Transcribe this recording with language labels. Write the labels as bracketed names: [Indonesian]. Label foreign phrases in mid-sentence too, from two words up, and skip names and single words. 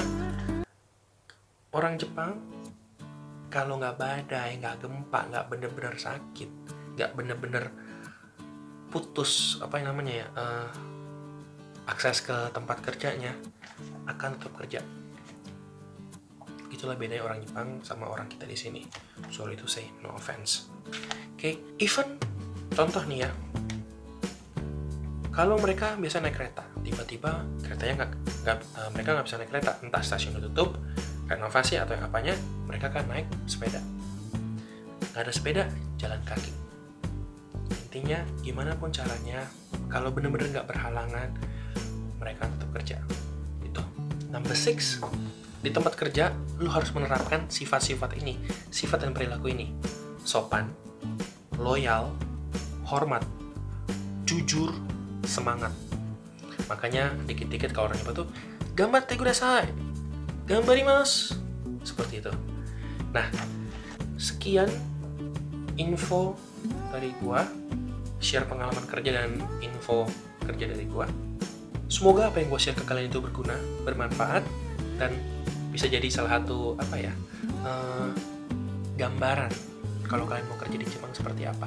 [Indonesian] Orang Jepang kalau nggak badai, nggak gempa, nggak bener-bener sakit, nggak bener-bener putus apa yang namanya ya, akses ke tempat kerjanya, akan tetap kerja. Itulah bedanya orang Jepang sama orang kita di sini. [English] Sorry to say, no offense. [Indonesian] Oke, even contoh nih ya, Kalau mereka biasa naik kereta, tiba-tiba keretanya mereka nggak bisa naik kereta, entah stasiun ditutup, renovasi atau yang apanya, mereka kan naik sepeda. Nggak ada sepeda, jalan kaki. Intinya, gimana pun caranya, kalau bener-bener nggak berhalangan, mereka tetap kerja. Itu. Number 6, di tempat kerja, lu harus menerapkan sifat-sifat ini, sifat dan perilaku ini. Sopan, loyal, hormat, jujur, semangat. Makanya dikit-dikit kalau orang Jepang tuh [Japanese] 頑張ってください、頑張ります, [Indonesian] seperti itu. Nah, sekian info dari gua, share pengalaman kerja dan info kerja dari gua. Semoga apa yang gua share ke kalian itu berguna, bermanfaat, dan bisa jadi salah satu gambaran kalau kalian mau kerja di Jepang seperti apa.